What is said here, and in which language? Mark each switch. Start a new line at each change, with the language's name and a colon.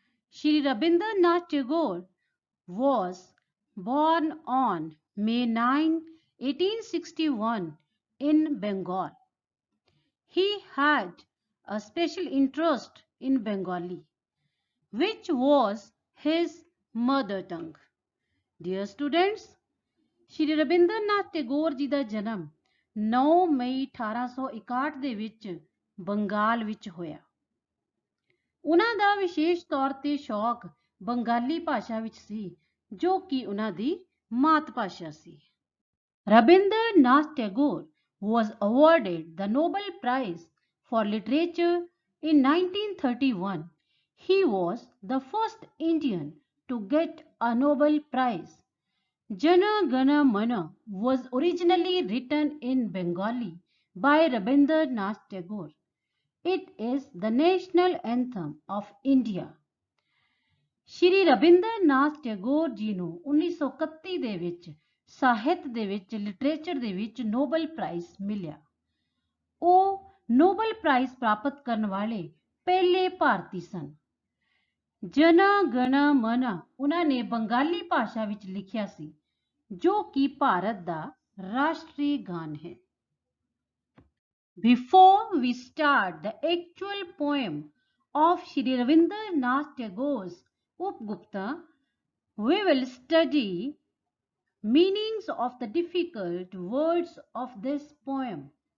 English: Shri Rabindranath Tagore was born on May 9, 1861 in Bengal. He had a special interest in Bengali, which was his mother tongue. Dear students,
Punjabi: Shri Rabindranath Tagore ਜੀ ਦਾ ਜਨਮ 9 ਮਈ 1861 ਦੇ ਵਿੱਚ ਬੰਗਾਲ ਵਿੱਚ ਹੋਇਆ। ਉਹਨਾਂ ਦਾ ਵਿਸ਼ੇਸ਼ ਤੌਰ ਤੇ ਸ਼ੌਕ ਬੰਗਾਲੀ ਭਾਸ਼ਾ ਵਿੱਚ ਸੀ, ਜੋ ਕਿ ਉਹਨਾਂ ਦੀ ਮਾਤ ਭਾਸ਼ਾ ਸੀ।
English: Rabindranath Tagore was awarded the Nobel Prize for Literature in 1931. He was the first Indian to get a Nobel Prize. Jana Gana Mana was originally written in Bengali by Rabindranath Tagore. It is the national anthem of India.
Punjabi: ਸ਼੍ਰੀ ਰਬਿੰਦਰਨਾਥ ਟੈਗੋਰ ਜੀ ਨੂੰ 1931 ਦੇ ਵਿੱਚ ਸਾਹਿਤ ਦੇ ਵਿੱਚ literature ਦੇ ਵਿੱਚ Nobel prize ਮਿਲਿਆ। ਉਹ ਨੋਬਲ ਪ੍ਰਾਈਜ਼ ਪ੍ਰਾਪਤ ਕਰਨ ਵਾਲੇ ਪਹਿਲੇ ਭਾਰਤੀ ਸਨ। ਜਨਾ ਗਣ ਮਨ ਉਹਨਾਂ ਨੇ ਬੰਗਾਲੀ ਭਾਸ਼ਾ ਵਿੱਚ ਲਿਖਿਆ ਸੀ, ਜੋ ਕਿ ਭਾਰਤ ਦਾ ਰਾਸ਼ਟਰੀ ਗਾਨ ਹੈ।
English: Before we start the actual poem of Shri Rabindranath Tagore's Upgupta, we will study meanings of the difficult words of this poem.